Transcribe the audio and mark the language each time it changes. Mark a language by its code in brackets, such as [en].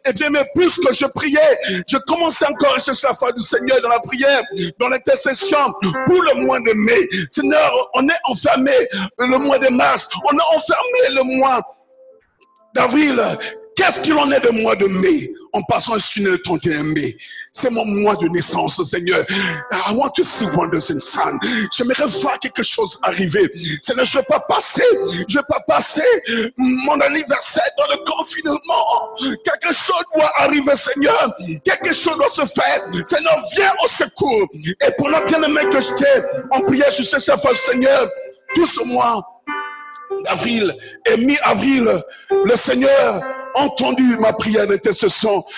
[fr] Et bien, mais plus que je priais, je commençais encore à chercher la face du Seigneur dans la prière, dans l'intercession pour le mois de mai. Seigneur, on est enfermé le mois de mars, on est enfermé le mois d'avril. Qu'est-ce qu'il en est de mois de mai? En passant sur le 31 mai. C'est mon mois de naissance, Seigneur. [en] I want to see wonders in sun. [fr] J'aimerais voir quelque chose arriver. Seigneur, je ne vais pas passer mon anniversaire dans le confinement. Quelque chose doit arriver, Seigneur. Quelque chose doit se faire. Seigneur, viens au secours. Et pour le bien-aimé que j'étais en prière, je sais ça, Seigneur, tout ce mois d'avril et mi-avril, le Seigneur a entendu ma prière d'intercession.